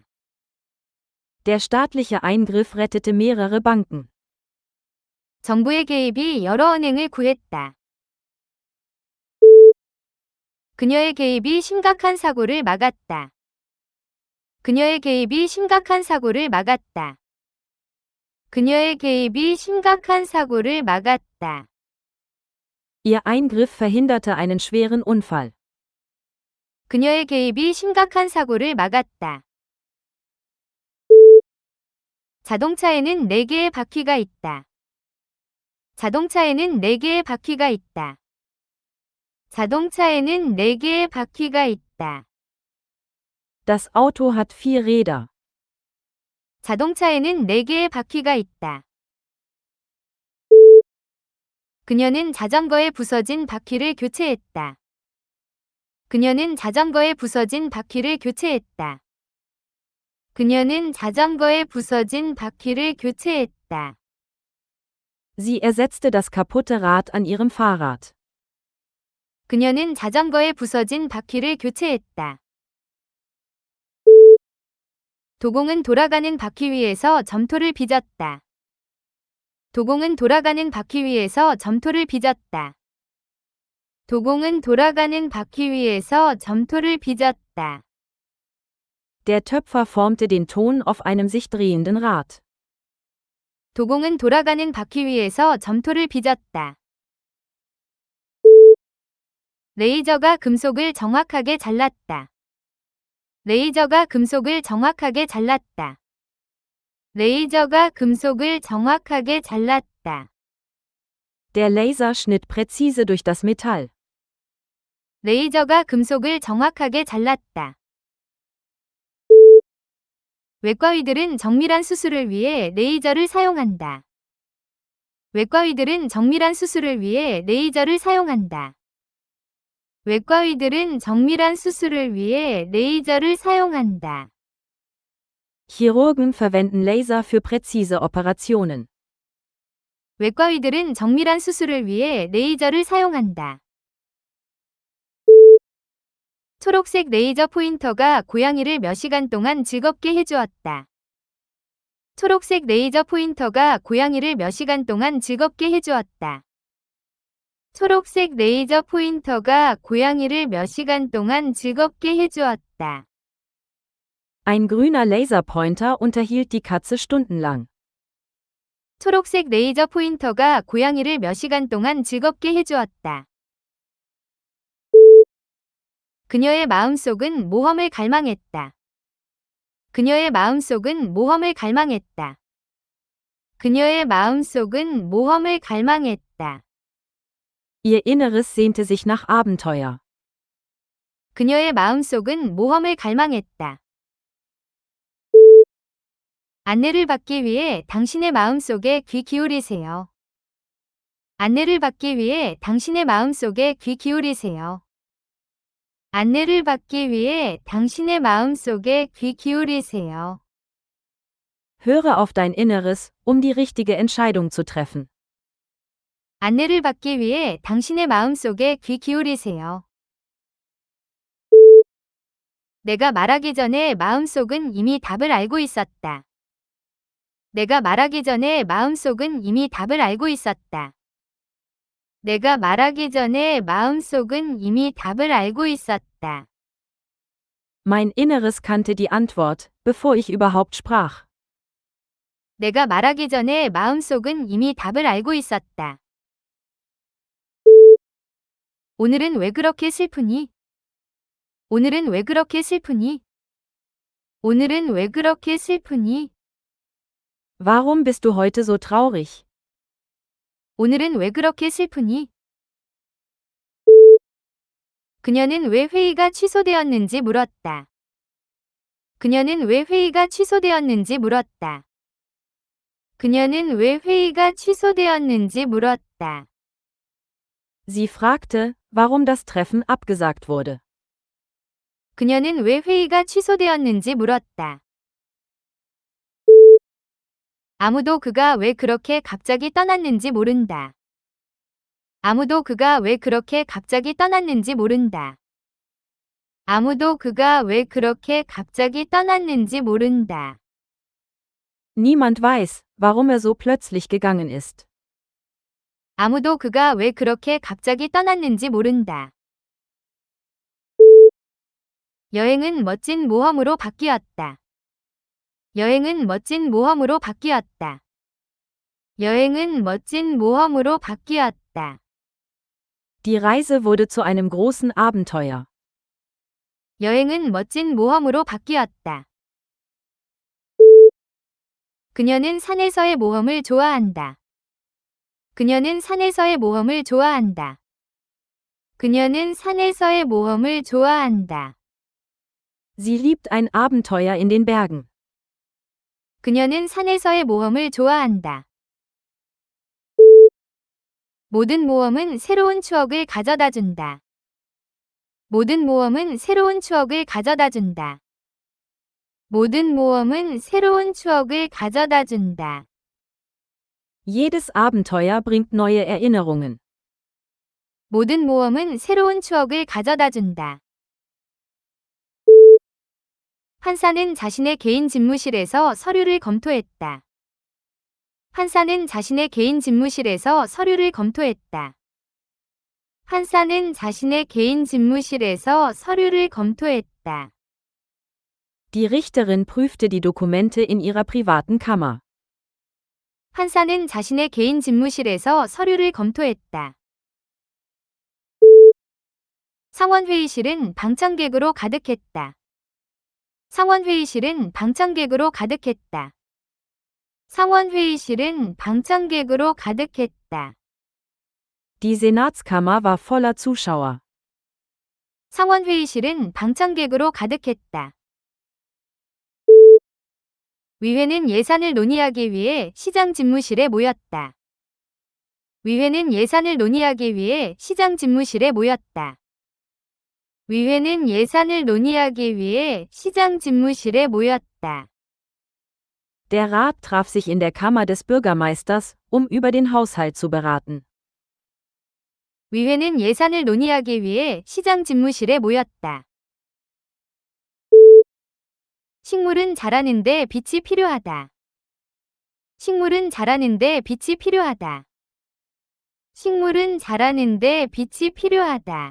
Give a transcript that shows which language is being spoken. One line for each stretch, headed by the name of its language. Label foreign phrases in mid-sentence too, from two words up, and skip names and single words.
German: Der staatliche Eingriff rettete mehrere Banken.
Korean: 정부의 개입이 여러 언행을 구했다. 그녀의 개입이 심각한 사고를 막았다. 그녀의 개입이 심각한 사고를 막았다. 그녀의 개입이 심각한 사고를 막았다.
German: Ihr Eingriff verhinderte einen schweren Unfall.
Korean: 그녀의 개입이 심각한 사고를 막았다. 자동차에는 4개의 바퀴가 있다. 자동차에는 4개의 바퀴가 있다. 자동차에는 4개의 바퀴가 있다.
German: Das Auto hat 4 Räder.
Korean: 자동차에는 4개의 바퀴가 있다. 그녀는 자전거에 부서진 바퀴를 교체했다. 그녀는 자전거에 부서진 바퀴를 교체했다. 그녀는 자전거에 부서진 바퀴를 교체했다.
German: Sie ersetzte das kaputte Rad an ihrem Fahrrad.
Korean: 그녀는 자전거에 부서진 바퀴를 교체했다. 도공은 돌아가는 바퀴 위에서 점토를 빚었다. 도공은 돌아가는 바퀴 위에서 점토를 빚었다. 도공은 돌아가는 바퀴 위에서 점토를 빚었다.
German: Der Töpfer formte den Ton auf einem sich drehenden Rad.
Korean: 도공은 돌아가는 바퀴 위에서 점토를 빚었다. 레이저가 금속을 정확하게 잘랐다. 레이저가 금속을 정확하게 잘랐다. 레이저가 금속을 정확하게 잘랐다.
German: Der Laser schnitt präzise durch das Metall.
Korean: 레이저가 금속을 정확하게 잘랐다. 외과의들은 정밀한 수술을 위해 레이저를 사용한다. 외과의들은 정밀한 수술을 위해 레이저를 사용한다. 외과의들은 정밀한 수술을 위해 레이저를 사용한다.
German: Chirurgen verwenden Laser für präzise Operationen.
Korean: 외과의들은 정밀한 수술을 위해 레이저를 사용한다. 초록색 레이저 포인터가 고양이를 몇 시간 동안 즐겁게 해주었다. 초록색 레이저 포인터가 고양이를 몇 시간 동안 즐겁게 해주었다. 초록색 레이저 포인터가 고양이를 몇 시간 동안 즐겁게 해주었다.
German: Ein grüner Laserpointer unterhielt die Katze stundenlang.
Korean: 초록색 레이저 포인터가 고양이를 몇 시간 동안 즐겁게 해주었다. 그녀의 마음속은 모험을 갈망했다. 그녀의 마음속은 모험을 갈망했다. 그녀의 마음속은 모험을 갈망했다.
German: Ihr Inneres sehnte sich nach Abenteuer.
Korean: 그녀의 마음속은 모험을 갈망했다. 안내를 받기 위해 당신의 마음속에 귀 기울이세요. 안내를 받기 위해 당신의 마음속에 귀 기울이세요. 안내를 받기 위해 당신의 마음속에 귀 기울이세요.
German: Höre auf dein Inneres, um die richtige Entscheidung zu treffen.
Korean: 안내를 받기 위해 당신의 마음속에 귀 기울이세요. 내가 말하기 전에 마음속은 이미 답을 알고 있었다. 내가 말하기 전에 마음속은 이미 답을 알고 있었다. 내가 말하기 전에 마음속은 이미 답을 알고 있었다.
German: Mein Inneres kannte die Antwort, bevor ich überhaupt sprach.
Korean: 내가 말하기 전에 마음속은 이미 답을 알고 있었다. 오늘은 왜 그렇게 슬프니? 오늘은 왜 그렇게 슬프니? 오늘은 왜 그렇게 슬프니?
German: Warum bist du heute so traurig?
Korean: 오늘은 왜 그렇게 슬프니? 그녀는 왜 회의가 취소되었는지 물었다. 그녀는 왜 회의가 취소되었는지 물었다. 그녀는 왜 회의가 취소되었는지 물었다.
German: Sie fragte, warum das Treffen abgesagt wurde.
Korean: 그녀는 왜 회의가 취소되었는지 물었다. 아무도 그가 왜 그렇게 갑자기 떠났는지 모른다. 아무도 그가 왜 그렇게 갑자기 떠났는지 모른다. 아무도 그가 왜 그렇게 갑자기 떠났는지 모른다.
German: Niemand weiß, warum er so plötzlich gegangen ist.
Korean: 아무도 그가 왜 그렇게 갑자기 떠났는지 모른다. 여행은 멋진 모험으로 바뀌었다. 여행은 멋진 모험으로 바뀌었다. 여행은 멋진 모험으로 바뀌었다.
German: Die Reise wurde zu einem großen Abenteuer.
Korean: 여행은 멋진 모험으로 바뀌었다. 그녀는 산에서의 모험을 좋아한다. 그녀는 산에서의 모험을 좋아한다. 그녀는 산에서의 모험을 좋아한다.
German: Sie liebt ein Abenteuer in den Bergen.
Korean: 그녀는 산에서의 모험을 좋아한다. 모든 모험은 새로운 추억을 가져다 준다. 모든 모험은 새로운 추억을 가져다 준다. 모든 모험은 새로운 추억을 가져다 준다.
German: Jedes Abenteuer bringt neue Erinnerungen.
Korean: 모든 모험은 새로운 추억을 가져다 준다. 판사는 자신의 개인 집무실에서 서류를 검토했다. 판사는 자신의 개인 집무실에서 서류를 검토했다. 판사는 자신의 개인 집무실에서 서류를 검토했다.
German: Die Richterin prüfte die Dokumente in ihrer privaten Kammer.
Korean: 판사는 자신의 개인 집무실에서 서류를 검토했다. 상원회의실은 방청객으로 가득했다. 상원회의실은 방청객으로 가득했다. 상원회의실은 방청객으로 가득했다.
German: Die Senatskammer war voller Zuschauer.
Korean: 상원회의실은 방청객으로 가득했다. 위회는 예산을 논의하기 위해 시장 집무실에 모였다. 위회는 예산을 논의하기 위해 시장 집무실에 모였다. 위회는 예산을 논의하기 위해 시장 집무실에 모였다.
German: Der Rat traf sich in der Kammer des Bürgermeisters, um über den Haushalt zu beraten.
Korean: 위회는 예산을 논의하기 위해 시장 집무실에 모였다. 식물은 자라는데 빛이 필요하다. 식물은 자라는데 빛이 필요하다. 식물은 자라는데 빛이 필요하다.